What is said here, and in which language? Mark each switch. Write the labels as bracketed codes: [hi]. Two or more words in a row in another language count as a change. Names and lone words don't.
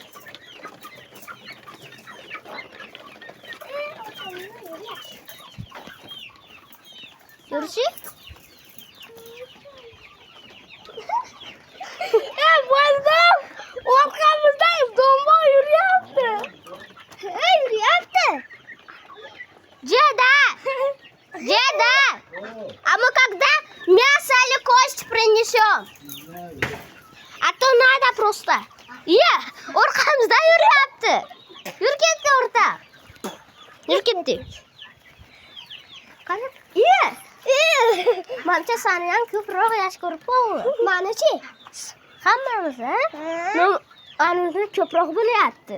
[uz] Yurchi? Bo'ldim. Orqamizdan do'mboq yuryapti. Yuryapti. Jeda. Jeda. [ru] А мы когда мясо или кость принесем? А то надо просто. [uz] Orqamizdan yuryapti. Yur ketdi o'rtoq. Yur ketdi. Qani? Mancha seni ham ko'proq yaxshi ko'rib qoldi. Mani-chi? Hammamiz, ha? Animizni ko'proq bilyapti.